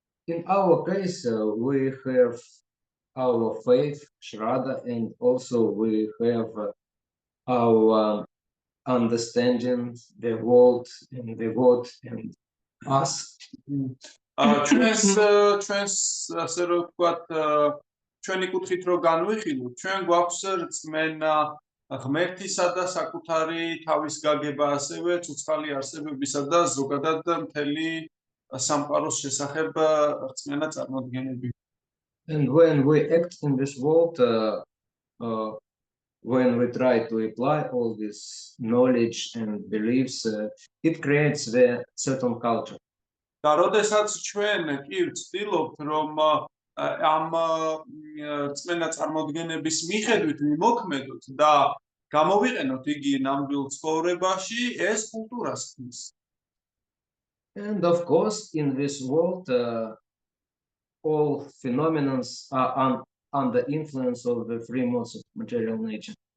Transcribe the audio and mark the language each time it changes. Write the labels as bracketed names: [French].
[English] In our case, we have our faith, Shraddha, and also we have our understanding the world and the God and us. [Georgian] ჩვენს ასე რომ ვთქვათ, ჩვენი კუთხით რო განვიხილოთ, ჩვენ გვაქვს რწმენა ღმერთისა და საკუთარი თავის გაგება, ასევე ცოცხალი არსებებისა და ზოგადად მთელი სამყაროს შესახებ რწმენა წარმოდგენები. [English] And when we act in this world, when we try to apply all this knowledge and beliefs, it creates a certain culture. [Georgian] და როდესაც ჩვენ კი ვცდილობთ, რომ ამ რწმენა წარმოდგენების მიხედვით ვიმოქმედოთ და გამოვიყენოთ იგი ნამდვილ ცხოვრებაში, ეს კულტურას ქმნის. [English] And of course, in this world, all phenomena are under influence of the three modes of material nature.